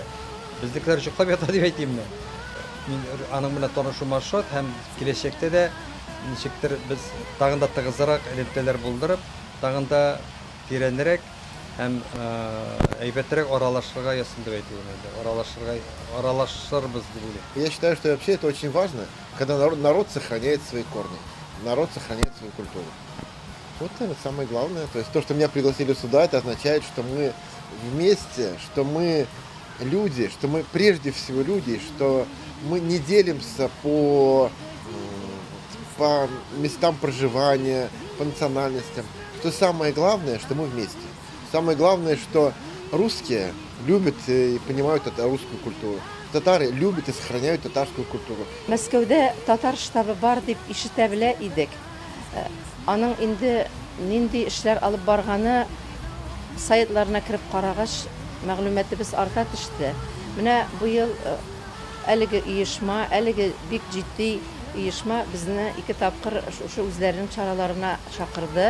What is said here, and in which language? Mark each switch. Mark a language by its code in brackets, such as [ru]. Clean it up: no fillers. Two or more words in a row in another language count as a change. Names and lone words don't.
[tt] Безнекеләр җыклап ята дип әйтим мен. Мин аның белән танышуыма шат һәм киләчәктә дә ничектер біз тагын да тыгызрак элемтәләр булдырып, тагын да тирәнрәк һәм әйбәтрәк аралашырга ясын дип әйтүем. Аралашырбыз дип уйлыйм. [ru] Я считаю, что вообще это очень важно, когда народ сохраняет свои корни, народ сохраняет свою культуру. Вот это самое главное. То есть то, что меня пригласили сюда, это означает, что мы вместе, что мы люди, что мы прежде всего люди, что мы не делимся по местам проживания, по национальностям. Что самое главное, что мы вместе. Самое главное, что русские любят и понимают русскую культуру. Татары любят и сохраняют татарскую культуру. [tt] Мәскәүдә татар штабы бар дип ишетә белә идек. Аның инде нинди эшләр алып барганы сайтларына кирип карагач, мәгълүматыбыз арта төште. Менә бу ел әлеге оешма, әлеге бик җитди оешма безне 2 тапкыр шушы үзләренең чараларына чакырды.